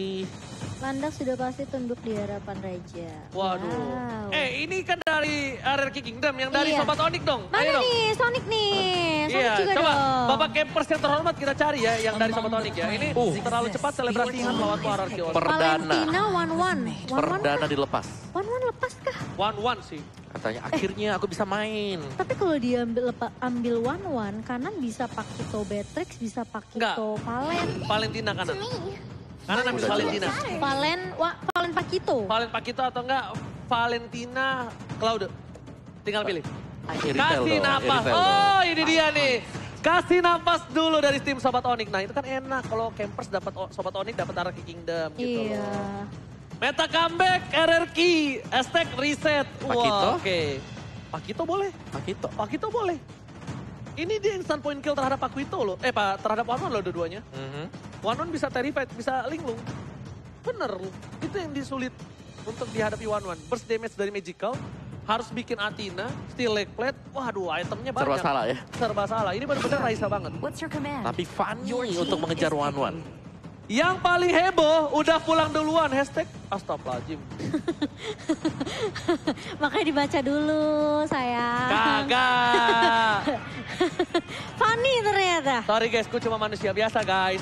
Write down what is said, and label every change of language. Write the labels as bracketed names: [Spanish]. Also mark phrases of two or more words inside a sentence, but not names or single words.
[Indonesian] Landak sudah pasti tunduk di harapan Raja. Waduh. Wow. Ini kan dari RRQ Kingdom, yang dari Iya. Sobat Onik dong. Mana Ayo dong. nih? Sonic nih. Sonic Iya, juga coba dong. Bapak campers yang terhormat kita cari ya, yang dari Sobat Onik ya. Ini terlalu cepat selebrasinya melawan RRQ Onik. Perdana. Valentina One-One. Perdana dilepas. One-One lepas kah? One sih. Katanya akhirnya aku bisa main. Tapi kalau dia ambil One-One, kanan bisa Pakito Beatrix, bisa Pakito Valen. Valentina kanan. Kanan ambil Udah Valentina. Valen Pakito. Valen Pakito atau enggak Valentina Claude. Tinggal pilih. Iritel Kasih dong, napas. Iritel Oh, dong. ini dia nih. Kasih napas dulu dari tim Sobat Onik. Nah, itu kan enak kalau campers dapat Sobat Onik dapat RRQ Kingdom gitu Iya. loh. [English] Meta comeback RRQ, hashtag reset. [Indonesian] Pakito? Wah, oke. Pakito boleh. Pakito boleh. Ini dia [English] instant point kill [Indonesian] terhadap Pakito loh. Terhadap One loh dua-duanya. One bisa terrified, bisa linglung. Bener loh. Itu yang disulit untuk dihadapi One. Burst damage dari Magical. Harus bikin Athena, [English] steal leg plate. [Indonesian] Waduh, itemnya banyak. Serba salah ya. Serba salah. Ini benar-benar Raisa banget. [English] What's your command? [Indonesian] Tapi funny untuk mengejar One-One. Yang paling heboh udah pulang duluan. Hashtag Astagfirullahaladzim. Makanya dibaca dulu sayang. Kagak. Funny ternyata. [English] Sorry guys, [Indonesian] ku cuma manusia biasa guys.